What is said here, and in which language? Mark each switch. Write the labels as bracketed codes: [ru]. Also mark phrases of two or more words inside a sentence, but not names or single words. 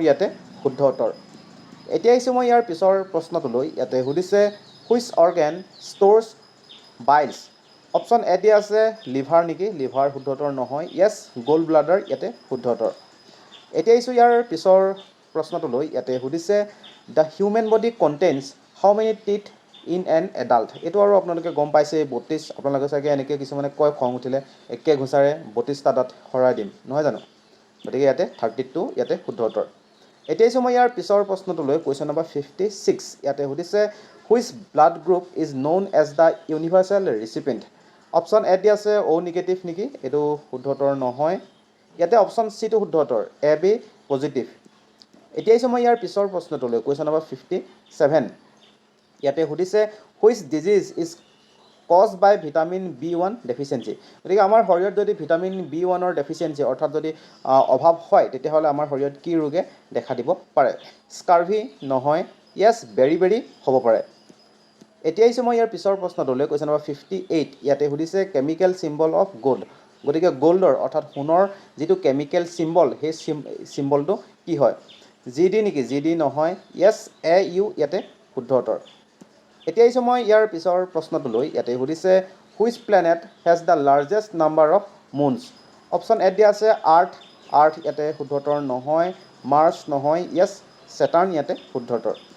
[as] ইয়াতে শুদ্ধ উত্তৰ এতিয়া আহিছে মই ইয়াৰ পিছৰ প্ৰশ্নটোলৈ ইয়াতে সুধিছে [en] which organ stores bile [as] অপশ্যন এ দিয়া আছে লিভাৰ নেকি লিভাৰ শুদ্ধ উত্তৰ নহয় য়েছ [en] gold bladder [as] ইয়াতে শুদ্ধ উত্তৰ এতিয়া আহিছোঁ ইয়াৰ পিছৰ প্ৰশ্নটোলৈ ইয়াতে সুধিছে [en] the human body contains how many teeth in an adult [as] এইটো আৰু আপোনালোকে গম পাইছে 32 আপোনালোকে চাগে এনেকৈ কিছুমানে কয় খং উঠিলে একে ঘোচাৰে 32টা দাঁত হৰাই দিম নহয় জানো গতিকে ইয়াতে 32 ইয়াতে শুদ্ধ উত্তৰ এতিয়া আহিছোঁ মই ইয়াৰ পিছৰ প্ৰশ্নটোলৈ [en] question number [as] 56 ইয়াতে সুধিছে [en] which blood group is known as the universal recipient [as] অপশ্যন এ দি আছে [en] O negative [as] নেকি এইটো শুদ্ধ উত্তৰ নহয় ইয়াতে অপশ্যন চিটো শুদ্ধ উত্তৰ [en] AB positive [as] এতিয়া আহিছোঁ মই ইয়াৰ পিছৰ প্ৰশ্নটোলৈ [en] question number [as] 57 ইয়াতে সুধিছে [en] which disease is cause by vitamin B1 deficiency [as] গতিকে আমাৰ শৰীৰত যদি [en] vitamin B1r deficiency [as] অৰ্থাৎ যদি অভাৱ হয় তেতিয়াহ'লে আমাৰ শৰীৰত কি ৰোগে দেখা দিব পাৰে স্কাৰ্ভি নহয় য়েছ বেৰি হ'ব পাৰে এতিয়া আহিছোঁ মই ইয়াৰ পিছৰ প্ৰশ্নটোলৈ [en] question number [as] 58 ইয়াতে সুধিছে [en] chemical symbol of gold [as] গতিকে গ'ল্ডৰ অৰ্থাৎ সোণৰ যিটো [en] chemical symbol [as] সেই চিম্বলটো কি হয় GD নেকি GD নহয় য়েছ AU ইয়াতে শুদ্ধ উত্তৰ এতিয়া আহিছোঁ মই ইয়াৰ পিছৰ প্ৰশ্নটোলৈ ইয়াতে সুধিছে [en] which planet has the largest number of moons [as] অপশ্যন এ দিয়া আছে আৰ্থ ইয়াতে শুদ্ধ উত্তৰ নহয় মাৰ্চ নহয় য়েছ ছেটাৰ্ণ ইয়াতে শুদ্ধ উত্তৰ